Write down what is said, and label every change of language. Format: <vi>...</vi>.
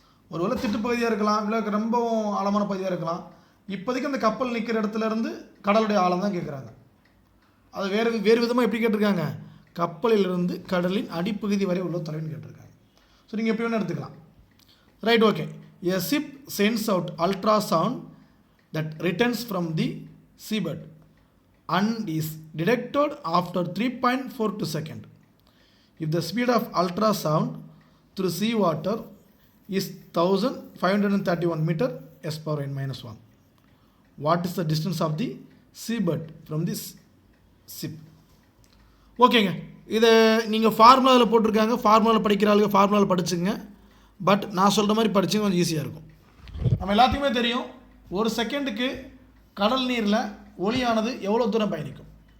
<ta>ஒருவேளை திட்டுப்பகுதியாக இருக்கலாம், இல்லை ரொம்பவும் ஆழமான பகுதியாக இருக்கலாம். இப்போதைக்கு அந்த கப்பல் நிற்கிற இடத்துல இருந்து கடலுடைய ஆழம் தான் கேட்குறாங்க. அது வேறு விதமாக எப்படி கேட்டிருக்காங்க? கப்பலிலிருந்து கடலின் அடிப்பகுதி வரை உள்ள தொலைவுன்னு கேட்டிருக்காங்க. ஸோ நீங்கள் எப்படி வேணால் எடுத்துக்கலாம்.</ta> <en>Right, okay. A ship sends out ultrasound that returns from the seabed and is detected after 3.42 seconds. If the speed of ultrasound through seawater is 1531 meter s power n minus 1, what is the distance of the seabed from this ship?</en> <ta>ஓகேங்க, இதை நீங்கள் ஃபார்முலாவில் போட்டிருக்காங்க. ஃபார்முலாவில் படிக்கிற ஆளுங்க ஃபார்முலாவில் படிச்சுங்க. But நான் சொல்கிற மாதிரி படிச்சு கொஞ்சம் ஈஸியாக இருக்கும். நம்ம எல்லாத்துக்குமே தெரியும், ஒரு செகண்டுக்கு கடல் நீரில் ஒலியானது எவ்வளோ தூரம் பயணிக்கும்?</ta>